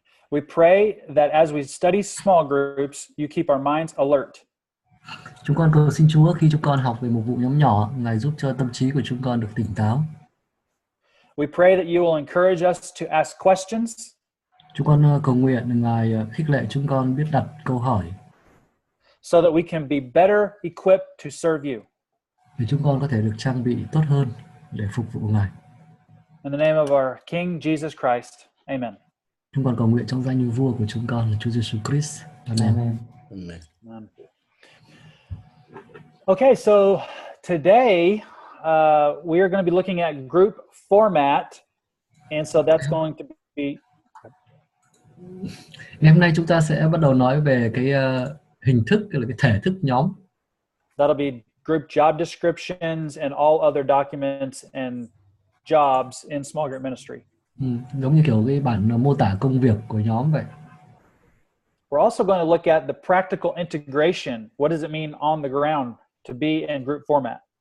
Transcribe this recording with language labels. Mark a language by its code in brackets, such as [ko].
[en] We pray that as we study small groups, you keep our minds alert. [vi] Chúng con cầu xin Chúa khi chúng con học về một vụ nhóm nhỏ, Ngài giúp cho tâm trí của chúng con được tỉnh táo. [en] We pray that you will encourage us to ask questions. [vi] Chúng con cầu nguyện Ngài khích lệ chúng con biết đặt câu hỏi, [en] so that we can be better equipped to serve you. [vi] để chúng con có thể được trang bị tốt hơn để phục vụ Ngài. [en] In the name of our King Jesus Christ, amen. [vi] Chúng con cầu nguyện trong danh vua của chúng con là Chúa Giêsu Christ. [en] Amen. Amen. Okay, so today we are going to be looking at group format, and so that's going to be. [vi] Ngày hôm nay chúng ta sẽ bắt đầu nói về cái hình thức, là cái thể thức nhóm. [en] That'll be group job descriptions and all other documents and jobs in small group ministry. [vi] Giống như kiểu cái bản mô tả công việc của nhóm vậy. [en] We're also going to look at the practical integration. What does it mean on the ground to be in group format?